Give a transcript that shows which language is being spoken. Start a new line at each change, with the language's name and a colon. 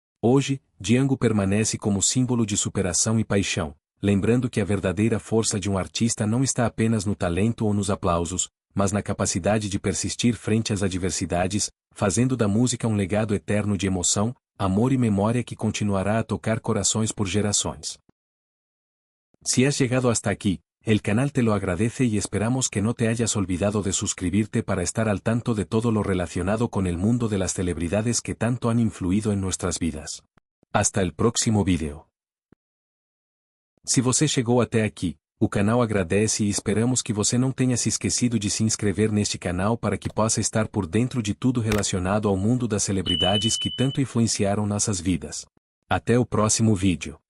Portuguese: Hoje, Django permanece como símbolo de superação e paixão, lembrando que a verdadeira força de um artista não está apenas no talento ou nos aplausos, mas na capacidade de persistir frente às adversidades, fazendo da música um legado eterno de emoção, amor e memória que continuará a tocar corações por gerações.
Spanish: Si has llegado hasta aquí, el canal te lo agradece y esperamos que no te hayas olvidado de suscribirte para estar al tanto de todo lo relacionado con el mundo de las celebridades que tanto han influido en nuestras vidas. Hasta el próximo vídeo.
Portuguese: Se você chegou até aqui, o canal agradece e esperamos que você não tenha se esquecido de se inscrever neste canal para que possa estar por dentro de tudo relacionado ao mundo das celebridades que tanto influenciaram nossas vidas. Até o próximo vídeo.